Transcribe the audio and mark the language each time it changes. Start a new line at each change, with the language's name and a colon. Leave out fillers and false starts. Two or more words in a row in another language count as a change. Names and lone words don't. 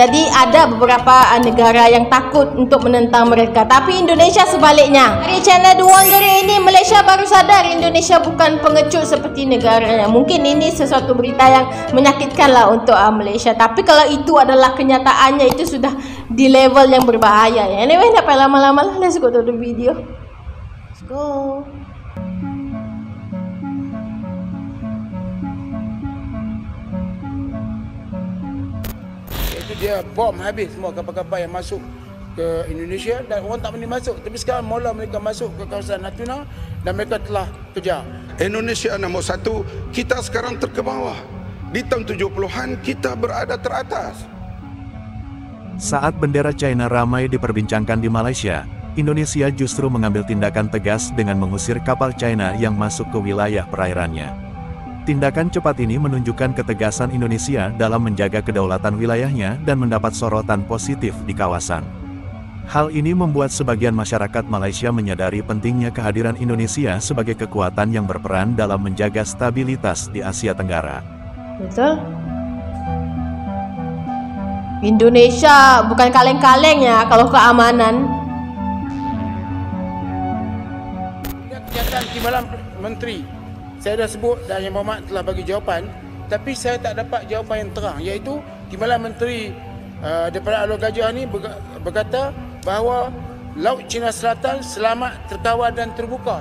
Indonesian: Jadi ada beberapa negara yang takut untuk menentang mereka. Tapi Indonesia sebaliknya. Dari channel The Wanderer ini, Malaysia baru sadar Indonesia bukan pengecut seperti negaranya. Mungkin ini sesuatu berita yang menyakitkan lah untuk Malaysia. Tapi kalau itu adalah kenyataannya, itu sudah di level yang berbahaya ya.
English: Anyway,
Malay: tak payah lama-lama lah.
English: Let's go to the video. Let's go.
Malay: Dia bom habis semua kapal-kapal yang masuk ke Indonesia dan orang tak boleh masuk. Tapi sekarang mula mereka masuk ke kawasan Natuna dan mereka telah kejar. Indonesia nombor 1, kita sekarang terkebawah. Di tahun 70-an kita berada teratas.
Indonesian: Saat bendera China ramai diperbincangkan di Malaysia, Indonesia justru mengambil tindakan tegas dengan mengusir kapal China yang masuk ke wilayah perairannya. Tindakan cepat ini menunjukkan ketegasan Indonesia dalam menjaga kedaulatan wilayahnya dan mendapat sorotan positif di kawasan. Hal ini membuat sebagian masyarakat Malaysia menyadari pentingnya kehadiran Indonesia sebagai kekuatan yang berperan dalam menjaga stabilitas di Asia Tenggara. Betul. Indonesia bukan kaleng-kaleng ya kalau keamanan.
Malay: Kenyataan Timbalan Menteri, saya dah sebut dan Yang Berhormat telah bagi jawapan, tapi saya tak dapat jawapan yang terang, iaitu Timbalan Menteri daripada Alor Gajah ni berkata bahawa Laut Cina Selatan selamat, terkawal dan terbuka.